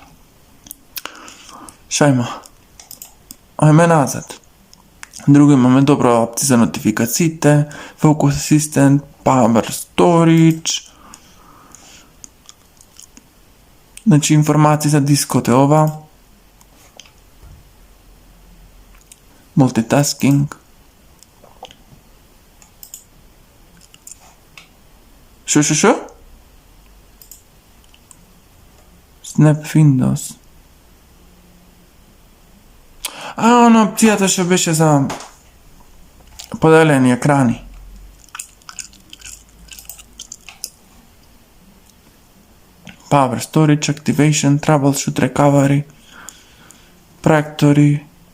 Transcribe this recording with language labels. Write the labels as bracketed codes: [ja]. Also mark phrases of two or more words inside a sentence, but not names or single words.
[mk] Шо има? Ојме назад. Друго имаме добра опција за нотификациите, [en] Focus Assistant, Power Storage. [mk] Значи информации за дискот е ова. Multitasking. Шо? [en] Snap Windows. [mk] Она опцијата што беше за поделени екрани. [en] Power Storage, Activation, Troubleshoot, Recovery, Proactory.